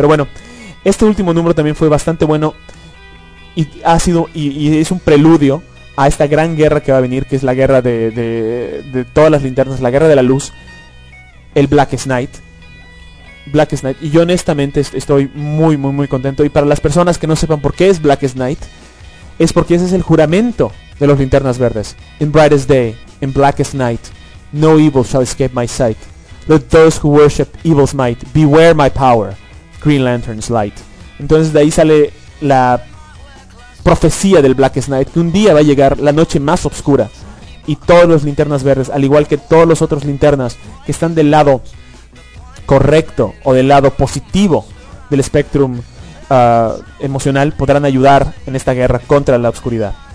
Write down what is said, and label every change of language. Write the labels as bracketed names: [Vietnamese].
[Spanish] Pero bueno, este último número también fue bastante bueno, y ha sido, y es un preludio a esta gran guerra que va a venir, que es la guerra de todas las linternas, la guerra de la luz, el Blackest Night. Y yo honestamente estoy muy, muy, muy contento. Y para las personas que no sepan por qué es Blackest Night, es porque ese es el juramento de los linternas verdes. [English] In brightest day, in blackest night, no evil shall escape my sight. Let those who worship evil's might beware my power, Green Lantern's light. [Spanish] Entonces de ahí sale la profecía del Blackest Night, que un día va a llegar la noche más oscura, y todos los linternas verdes, al igual que todos los otros linternas que están del lado correcto o del lado positivo del spectrum emocional, podrán ayudar en esta guerra contra la oscuridad.